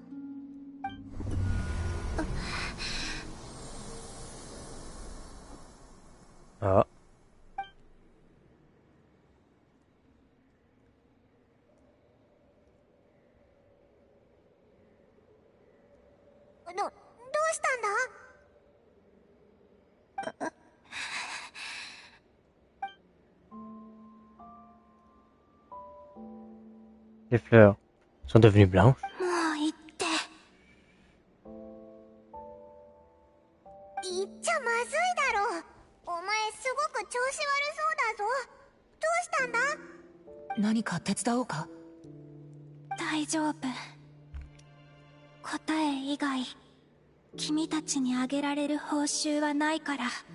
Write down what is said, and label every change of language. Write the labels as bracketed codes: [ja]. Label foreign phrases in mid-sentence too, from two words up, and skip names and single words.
[ja] あ。どうしたんだ [fr] Les fleurs sont devenues blanches. [ja] もう行って。言っちゃまずいだろ。お前すごく調子悪そうだぞ。どうしたんだ？何か手伝おうか？大丈夫。答え以外君たちにあげられる報酬はないから。